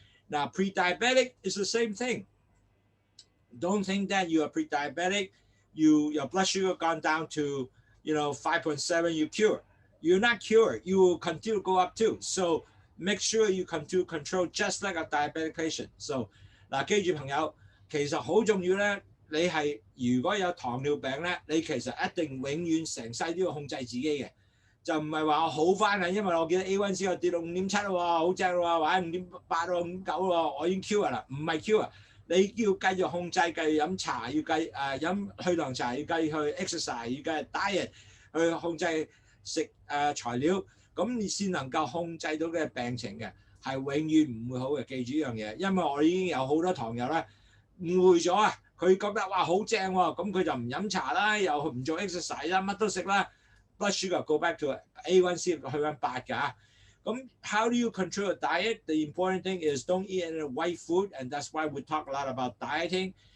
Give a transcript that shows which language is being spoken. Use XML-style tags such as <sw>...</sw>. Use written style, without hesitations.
<en>Now, pre-diabetic is the same thing. Don't think that you are pre-diabetic. Your blood sugar gone down to 5.7. You cure. you're not cured. You will continue to go up too. So make sure you continue to control just like a diabetic patient.</en> <yue>So 嗱，記住朋友，其實好重要咧。你係如果有糖尿病咧，你其實一定永遠成世都要控制自己嘅，就唔係話我好翻啊，因為我見到 A1C 我跌到5.7喎，好正喎，或者5.8喎、5.9喎，我已經 cure 啦，唔係 cure。你要繼續控制，繼續飲茶，要繼飲去糖茶，要繼續去 exercise，要繼續 diet，去控制食材料，咁你先能夠控制到嘅病情嘅，係永遠唔會好嘅。記住呢樣嘢，因為我已經有好多糖友咧誤會咗啊，佢覺得哇好正喎，咁佢就唔飲茶啦，又唔做 exercise 啦，乜都食啦 ，</yue> <en>blood sugar go back to A1C</en> <yue>去緊8㗎。咁</yue> <en>how do you control a diet? The important thing is don't eat any white food, and that's why we talk a lot about dieting.</en>